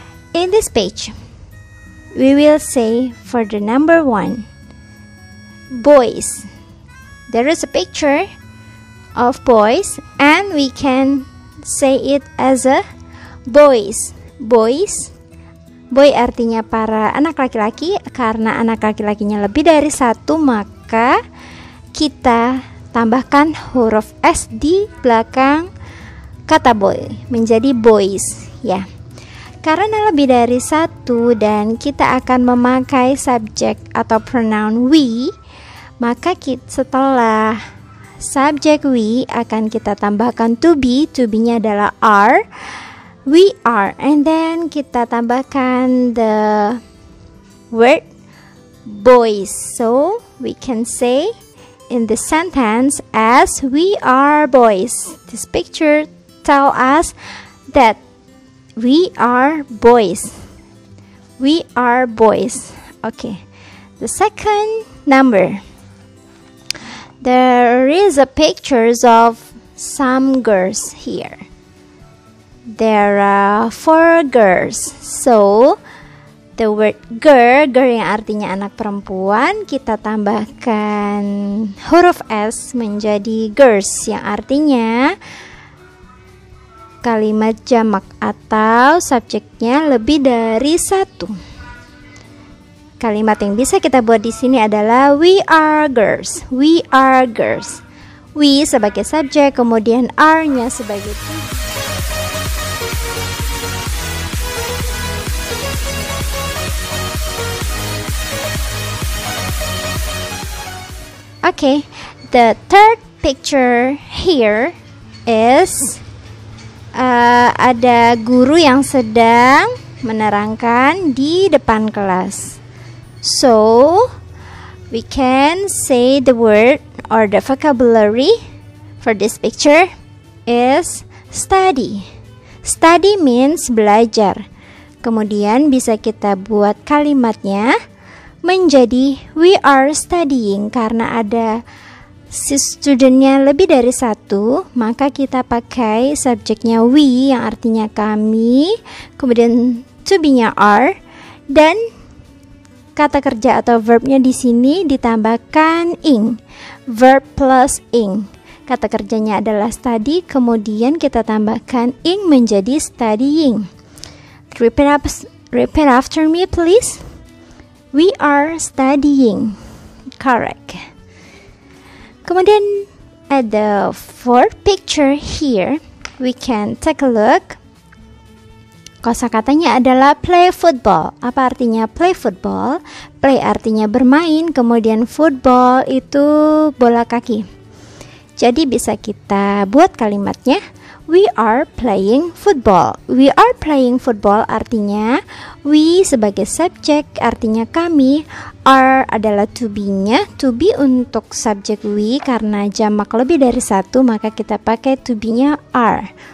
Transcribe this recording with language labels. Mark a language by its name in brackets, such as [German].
[English] In this page, we will say for the number 1, boys. There is a picture of boys and we can say it as a boys. [Indonesian] Boys. Boy artinya para anak laki-laki. Karena anak laki-lakinya lebih dari satu, maka kita tambahkan huruf S di belakang kata boy menjadi boys, ya. Karena lebih dari satu dan kita akan memakai subjek atau pronoun we, maka setelah subjek we akan kita tambahkan to be. [English] To be-nya adalah are. We are, and then [Indonesian] kita tambahkan [English] the word boys. So we can say in the sentence as we are boys. This picture tell us that we are boys. We are boys. Okay. The second number. There is a pictures of some girls here. There are 4 girls. So the word [Indonesian] girl yang artinya anak perempuan, kita tambahkan huruf S menjadi girls yang artinya kalimat jamak atau subjeknya lebih dari satu. Kalimat yang bisa kita buat di sini adalah [English] we are girls. We are girls. [Indonesian] We sebagai subjek, kemudian are-nya sebagai [English] Okay, the third picture here is [Indonesian] ada guru yang sedang menerangkan di depan kelas. [English] So, we can say the word or the vocabulary for this picture is study. Study means belajar. [Indonesian] Kemudian bisa kita buat kalimatnya menjadi [English] we are studying. [Indonesian] Karena ada studentnya lebih dari satu, maka kita pakai subjeknya we yang artinya kami, kemudian to be-nya are, dan kata kerja atau verbnya di sini ditambahkan ing. Verb plus ing. Kata kerjanya adalah study, kemudian kita tambahkan ing menjadi studying. [English] Repeat after me please. We are studying. Correct. Kemudian at the fourth picture here, we can take a look. [Indonesian] Kosakatanya adalah play football. Apa artinya play football? Play artinya bermain, kemudian football itu bola kaki. Jadi bisa kita buat kalimatnya [English] We are playing football. We are playing football [Indonesian] artinya we sebagai subjek artinya kami, are adalah to be-nya. To be untuk subjek we karena jamak lebih dari satu maka kita pakai to be-nya are.